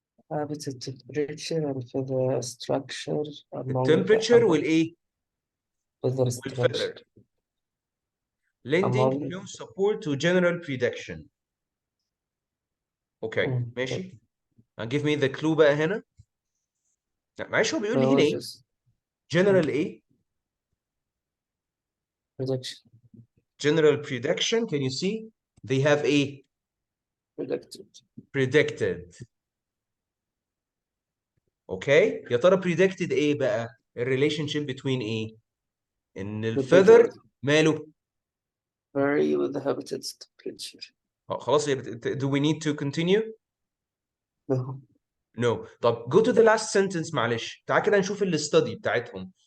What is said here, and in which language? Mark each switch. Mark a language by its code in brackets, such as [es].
[en] Habitat temperature and feather structure the among temperature والايه feather structure والfeather lending among no support to general prediction. [ar] اوكي ماشي. [en] give me the clue [ar] بقى هنا. لا معلش هو بيقول لي هنا ايه general ايه [en] prediction general prediction. Can you see they have a predicted. [ar] اوكي يا ترى predicted ايه بقى الريليشن شيب between ايه ان الفيذر ماله [en] vary with the habitat's temperature. خلاص do we need to continue No. [ar] no. طب [en] go to the last sentence [ar] معلش تعال كده نشوف الاستدي بتاعتهم